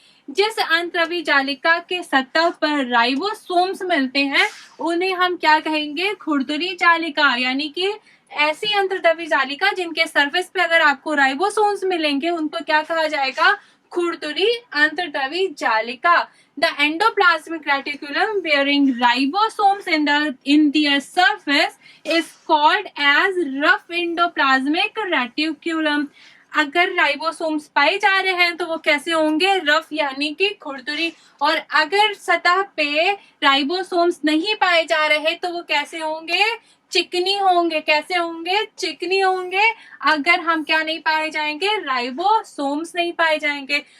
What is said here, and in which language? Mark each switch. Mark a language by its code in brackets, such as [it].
[hi] जिस अंतर्द्रवी जालिका के सतह पर राइबोसोम्स मिलते हैं उन्हें हम क्या कहेंगे, खुरदुरी जालिका। यानी कि ऐसी अंतर्द्रवी जालिका जिनके सरफेस पे अगर आपको राइबोसोम्स मिलेंगे उनको क्या कहा जाएगा, खुरदुरी अंतर्द्रवी जालिका। [en] The endoplasmic reticulum bearing ribosomes in their surface is called as rough endoplasmic reticulum. [hi] अगर राइबोसोम्स पाए जा रहे हैं तो वो कैसे होंगे, रफ यानी कि खुरदुरी। और अगर सतह पे राइबोसोम्स नहीं पाए जा रहे तो वो कैसे होंगे, चिकनी होंगे। कैसे होंगे, चिकनी होंगे। अगर हम क्या नहीं पाए जाएंगे, राइबोसोम्स नहीं पाए जाएंगे।